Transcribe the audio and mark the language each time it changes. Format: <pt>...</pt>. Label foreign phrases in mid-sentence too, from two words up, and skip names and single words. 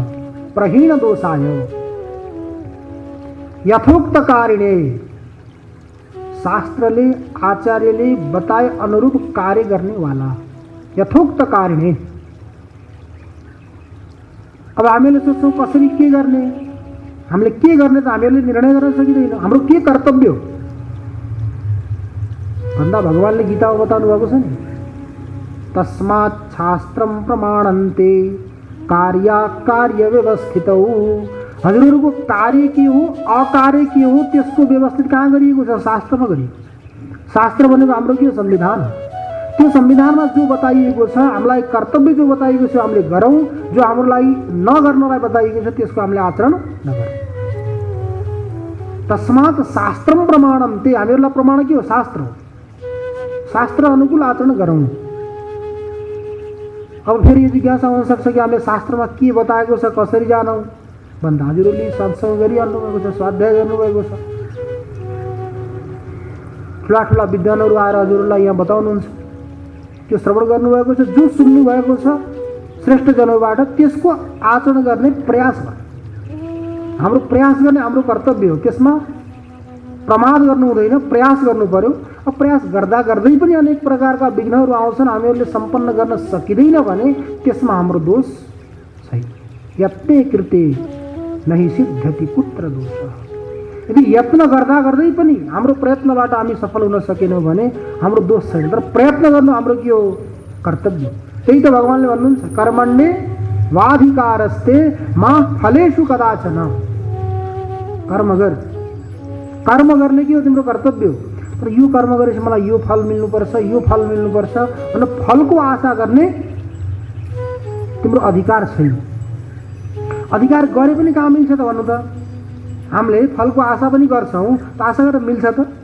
<sa>प्रहीण दोषाय यथोक्त कारिणे,</sa> <ne>शास्त्रले आचार्यले बताए अनुरूप कार्य गर्ने वाला,</ne> <sa>यथोक्त कारिणे।</sa> <ne>अब हामीले सोच्छौँ कसरी के गर्ने, हामीले के गर्ने त हामीहरूले निर्णय गर्न सकिँदैन, हाम्रो के कर्तव्य हो भन्दा भगवानले गीतामा बताउनु भएको छ नि,</ne> <sa>तस्मात् शास्त्रम प्रमाणन्ते कार्याकार्य व्यवस्थितौ।</sa> <ne>हजुरहरूको कार्य के हो अकार्य के हो त्यसको व्यवस्थित कहाँ गरिएको छ, शास्त्रमा गरिएको छ। शास्त्र भनेको हाम्रो के हो, संविधान। त्यो संविधानमा जो बताइएको छ, हामीलाई कर्तव्य जो बताइएको छ हामीले गरौँ, जो हाम्रो लागि नगर्नलाई बताइएको छ त्यसको हामीले आचरण नगरौँ।</ne> <sa>तस्मात् शास्त्रम प्रमाणन्ते,</sa> <ne>हामीहरूलाई प्रमाण के हो, शास्त्र हो, शास्त्र अनुकूल आचरण गरौँ। अब फेरि यो जिज्ञासा हुन सक्छ कि हामीले शास्त्रमा के बताएको छ कसरी जानौँ भन्दा हजुरहरूले सत्सङ्ग गरिहाल्नु भएको छ, स्वाध्याय गर्नुभएको छ, ठुला ठुला विद्वानहरू आएर हजुरहरूलाई यहाँ बताउनुहुन्छ, त्यो श्रवण गर्नुभएको छ, जो सुन्नु भएको छ श्रेष्ठ जनबाट त्यसको आचरण गर्ने प्रयास गर्नु हाम्रो प्रयास गर्ने हाम्रो कर्तव्य हो। त्यसमा प्रमाद गर्नु हुँदैन, प्रयास गर्नु पर्यो। अब प्रयास गर्दा गर्दै पनि अनेक प्रकारका विघ्नहरू आउँछन्, हामीहरूले सम्पन्न गर्न सकिँदैन भने त्यसमा हाम्रो दोष छैन।</ne> <sa>यत्ने कृते नहि सिद्ध्यति कुत्र दोष।</sa> <ne>यदि यत्न गर्दा गर्दै पनि हाम्रो प्रयत्नबाट हामी सफल हुन सकेनौँ भने हाम्रो दोष छैन, तर प्रयत्न गर्नु हाम्रो के हो, कर्तव्य। त्यही त भगवानले भन्नुहुन्छ</ne> <sa>कर्मण्ये वाधिकारस्ते मा फलेषु कदाचन।</sa> <ne>कर्म गर, कर्म गर्ने के हो, तिम्रो कर्तव्य हो। तर यो कर्म गरेपछि मलाई यो फल मिल्नुपर्छ, यो फल मिल्नुपर्छ भनेर फलको आशा गर्ने तिम्रो अधिकार छैन। अधिकार गरे पनि कहाँ मिल्छ त भन्नु त, हामीले फलको आशा पनि गर्छौँ त आशा गरेर मिल्छ त।</ne>